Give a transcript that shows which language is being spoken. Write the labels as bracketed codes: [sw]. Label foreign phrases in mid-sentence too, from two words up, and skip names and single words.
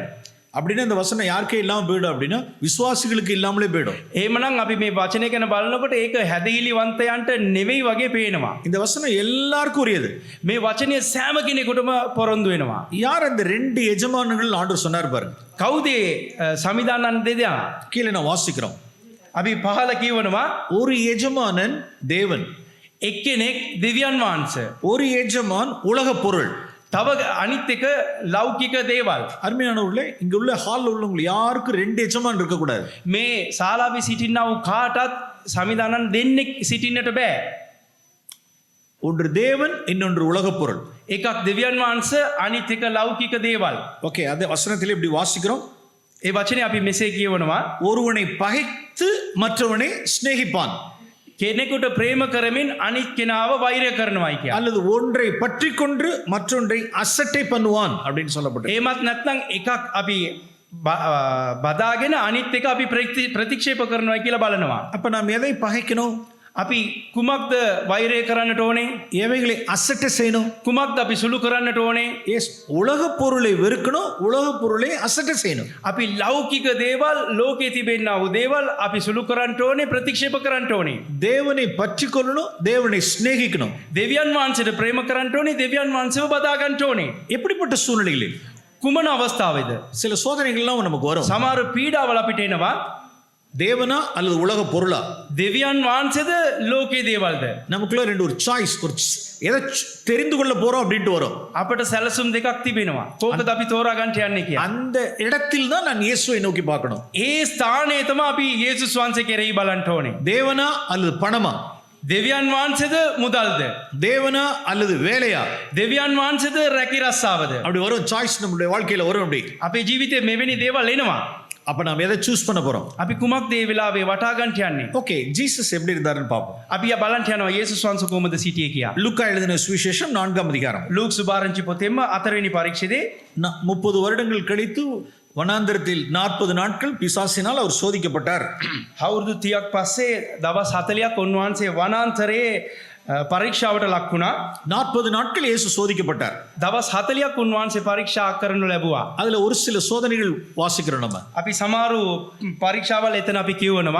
[ta] அப்படின்னா இந்த வசனம் யாருக்கே இல்லாம போயிடும் அப்படின்னா விசுவாசிகளுக்கு இல்லாமலே போயிடும். [si] එහෙමනම් අපි මේ වචනය ගැන බලනකොට ඒක හැදහිලිවන්තයන්ට නෙවෙයි වගේ පේනවා. [ta] இந்த வசனம் எல்லாருக்கும் உரியது. [si] මේ වචනය සෑම කෙනෙකුටම පොරොන්දු වෙනවා. [ta] யார் அந்த 2 எஜமான்கள் ஆண்டவர் சொன்னார் பாருங்க. [si] කවුද සමිදානන් දෙදෙනා? [ta] கீழே நான் வாசிக்கிறோம். [si] අපි පහල කියවනවා. [ta] ஒரு எஜமானன் தேவன், [si] එක්කෙනෙක් දෙවියන් වහන්සේ, [ta] ஒரு எஜமான் உலக பொருள். [si] තව අනිත් එක ලෞකික දේවල්. [ta] அருமையானவர்களே, இங்க உள்ள ஹால்ல உள்ளவங்க யாருக்கும் 2 எஜமான் இருக்க கூடாது. [si] මේ ශාලාවේ සිටිනා වූ කාටත් සමිදානන් දෙන්නෙක් සිටින්නට බෑ. [ta] ஒன்று தேவன், இன்னொன்று உலக பொருள். [si] එකක් දෙවියන් වහන්සේ, අනිත් එක ලෞකික දේවල්. [ta] ஓகே, அந்த வசனத்திலே இப்படி வாசிக்கிறோம். [si] ඒ වචනේ අපි මෙසේ කියවනවා. [ta] ஒருவனை பகைத்து மற்றவனை சிநேகிப்பான், [si] කෙනෙකුට ප්‍රේම කරමින් අනිත් කෙනාව වෛරය කරනවායි කියලා. [ta] அல்லது ஒன்றை பற்றி கொண்டு மற்றொன்றை அசட்டை பண்ணுவான் அப்படின்னு சொல்லப்பட்டது. [si] එහෙමත් නැත්නම් එකක් අපි බදාගෙන අනිත් එක අපි ප්‍රතික්ෂේප කරනවා කියලා බලනවා. [ta] அப்ப நாம் எதை பகைக்கணும்? [si] අපි කුමක්ද වෛරය කරන්නට ඕනේ? [ta] எவைகளை அசட்டை செய்யணும்? [si] කුමක්ද අපි සුළු කරන්නට ඕනේ? [ta] எஸ், உலக பொருளை வெறுக்கணும், உலக பொருளை அசட்டை செய்யணும். [si] අපි ලෞකික දේවල්, ලෝකේ තිබෙනා වූ දේවල් අපි සුළු කරන්නට ඕනේ, ප්‍රතික්ෂේප කරන්නට ඕනේ. [ta] தேவனை பற்றி கொள்ளணும், தேவனை சிநேகிக்கணும். [si] දෙවියන් වහන්සේට ප්‍රේම කරන්නට ඕනේ, දෙවියන් වහන්සේව බදා ගන්නට ඕනේ. [ta] எப்படிப்பட்ட சூழ்நிலைகளில் [si] කුමන අවස්ථාවේද? [ta] சில சோதனைகள்லாம் நமக்கு வரும். [si] සමහර පීඩාවල් අපිට එනවා. [ta] தேவனா அல்லது உலக பொருளா? [si] දෙවියන් වහන්සේද ලෝකේ දේවල්ද? [ta] நமக்குள்ள ஒரு சாய்ஸ், எதை தெரிந்து கொள்ள போறோம் அப்படின்ட்டு வரும். [si] අපට සැලසුම් දෙකක් තිබෙනවා. කෝකද අපි තෝරා ගන්න යන්නේ කියලා. [ta] அந்த இடத்தில் தான் நான் இயேசுவை நோக்கி பார்க்கணும். [si] ඒ ස්ථානයේ තමයි අපි යේසුස් වහන්සේ කෙරෙහි බලන්න ඕනේ. [ta] தேவனா அல்லது பணமா? [si] දෙවියන් වහන්සේද මුදල්ද? [ta] தேவனா அல்லது வேலையா? [si] දෙවියන් වහන්සේද රැකී රස්සාවද? [ta] அப்படி வரும் சாய்ஸ் நம்மளுடைய வாழ்க்கையில வரும். அப்படி [si] අපේ ජීවිතේ මෙවැනි දේවල් එනවා. [ta] அப்ப நாம் எதை சூஸ் பண்ண போறோம்? [si] අපි කුමක්ද මේ වෙලාවේ වටා ගන්න යන්නේ? [ta] ஓகே, ஜீசஸ் எப்படி இருந்தாருன்னு பார்ப்போம். [si] අපි බලන්න යනවා යේසුස් වහන්සේ කොහොමද සිටියේ කියලා. [ta] லூக்கா எழுதின சுவிசேஷம் 4ஆம் அதிகாரம். [si] ලූක් සුභාරංචි පොතේම 4වෙනි පරීක්ෂණයේ [ta] 30 வருடங்கள் கழித்து வனாந்தரத்தில் 40 நாட்கள் பிசாசினால் அவர் சோதிக்கப்பட்டார். [si] අවුරුදු 30ක් පස්සේ දවස් 40ක් උන්වහන්සේ වනාන්තරයේ පරීක්ෂාවට ලක් වුණා. [ta] 40 நாட்கள் இயேசு சோதிக்கப்பட்டார். [si] දවස් 40ක් උන්වහන්සේ පරීක්ෂා කරනු ලැබුවා. [ta] அதுல ஒரு சில சோதனைகள் வாசிக்கிறோம். நம்ம [si] අපි සමහරු පරීක්ෂාවල් එතන අපි කියවනවා.